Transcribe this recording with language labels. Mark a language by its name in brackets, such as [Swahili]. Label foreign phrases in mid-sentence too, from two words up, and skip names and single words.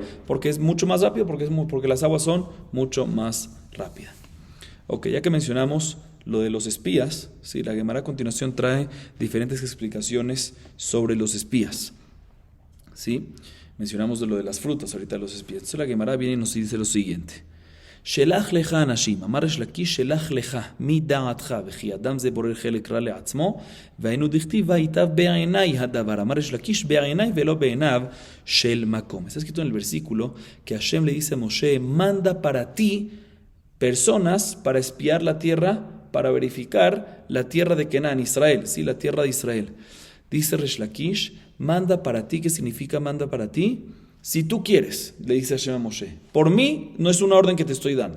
[Spanish] Porque es mucho más rápido, porque las aguas son mucho más rápidas. Ok, ya que mencionamos lo de los espías, ¿sí? La Gemara a continuación trae diferentes explicaciones sobre los espías. ¿Sí? Mencionamos de lo de las frutas ahorita de los espías. Entonces la Gemara viene y nos dice lo siguiente. [Hebrew] שלח לך אנשים, אמר יש לקיש שלח לך מדעתך וכי אדם זה בורר חלק רע לעצמו והיינו דכתיב ויטב בעיניי הדבר, אמר יש לקיש בעיניי ולא בעיניו של מקום. [Spanish] Está escrito en el versículo que Hashem le dice a Moshe, manda para ti personas para espiar la tierra, para verificar la tierra de Canaán, Israel, sí, la tierra de Israel. Dice Resh Lakish, manda para ti, ¿qué significa manda para ti? Si tú quieres, le dice Hashem a Moshe, por mí no es una orden que te estoy dando.